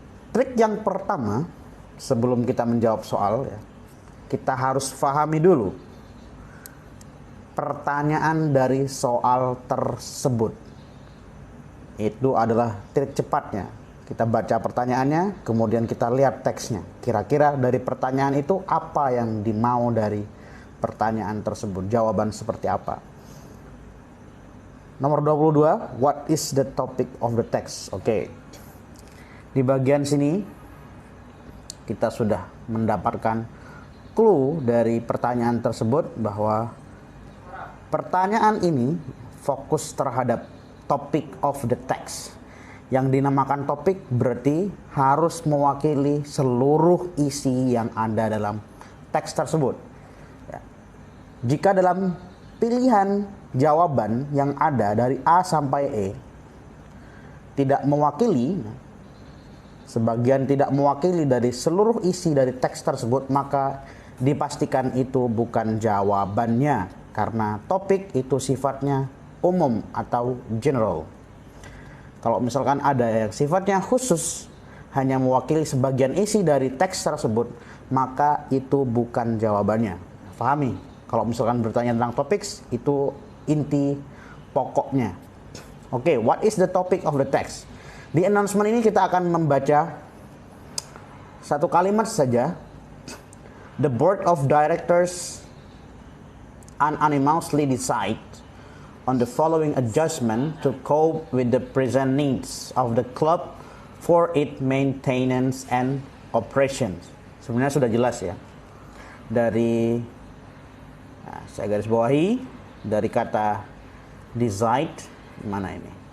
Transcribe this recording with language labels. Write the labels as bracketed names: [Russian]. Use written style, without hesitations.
[Indonesian] Trik yang pertama sebelum kita menjawab soal ya, kita harus pahami dulu pertanyaan dari soal tersebut. Itu adalah trik cepatnya. Kita baca pertanyaannya, kemudian kita lihat teksnya. Kira-kira dari pertanyaan itu apa yang dimau dari pertanyaan tersebut? Jawaban seperti apa? Nomor 22, [English] what is the topic of the text? [Indonesian] Oke. Di bagian sini kita sudah mendapatkan clue dari pertanyaan tersebut bahwa pertanyaan ini fokus terhadap [English] topic of the text. [Indonesian] Yang dinamakan topik berarti harus mewakili seluruh isi yang ada dalam teks tersebut. Jika dalam pilihan jawaban yang ada dari A sampai E tidak mewakili, sebagian tidak mewakili dari seluruh isi dari teks tersebut, maka dipastikan itu bukan jawabannya, karena topik itu sifatnya umum atau general. Kalau misalkan ada yang sifatnya khusus, hanya mewakili sebagian isi dari teks tersebut, maka itu bukan jawabannya. Pahami? Kalau misalkan bertanya tentang topik, itu inti pokoknya. Oke, [English] what is the topic of the text? [Indonesian] Di announcement ini kita akan membaca satu kalimat saja. [English] The board of directors unanimously decide on the following adjustment to cope with the present needs of the club for its maintenance and operations. [Indonesian] Sebenarnya sudah jelas ya. Dari saya garis bawahi dari kata decide, mana ini?